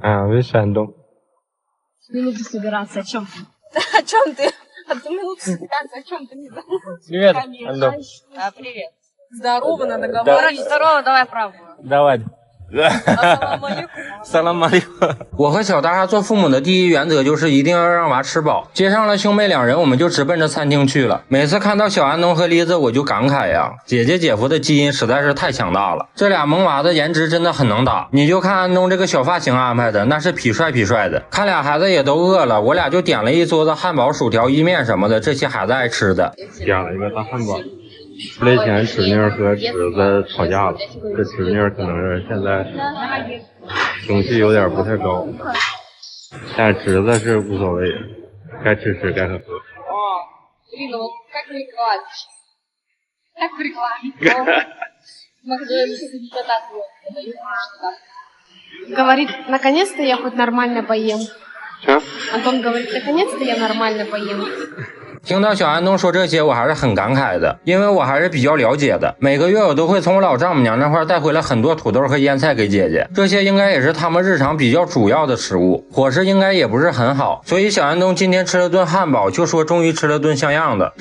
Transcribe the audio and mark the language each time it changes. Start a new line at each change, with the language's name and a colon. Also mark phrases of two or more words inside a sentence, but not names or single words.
Russian: Вы Шандон. Минуту собираться. О чем ты? О чем ты? Одну минуту собираться. О чем ты? Привет, Конечно. Андон. А, привет. Здорово, надо говорить. Здорово, давай правую. Давай.
Arabic: السلام عليكم. سلام عليكم.
Chinese: 我和小大家做父母的第一原则就是一定要让娃吃饱。接上了兄妹两人，我们就直奔着餐厅去了。每次看到小安东和丽子，我就感慨呀，姐姐姐夫的基因实在是太强大了。这俩萌娃子颜值真的很能打，你就看安东这个小发型安排的，那是痞帅痞帅的。看俩孩子也都饿了，我俩就点了一桌子汉堡、薯条、意面什么的，这些孩子爱吃的。点了一个大汉堡。出来前侄女和侄子吵架了，这侄女可能是现在情绪有点不太高，但侄子是无所谓，该吃吃该喝喝。
Russian: Блин, ну вот как не плачешь? Как в рекламе. В Макдональдсе тебе так подают. Говорит, наконец-то я хоть нормально поем. Антон говорит, наконец-то я нормально поем.
Chinese: 听到小安东说这些，我还是很感慨的，因为我还是比较了解的。每个月我都会从我老丈母娘那块带回来很多土豆和腌菜给姐姐，这些应该也是他们日常比较主要的食物，伙食应该也不是很好。所以小安东今天吃了顿汉堡，就说终于吃了顿像样的。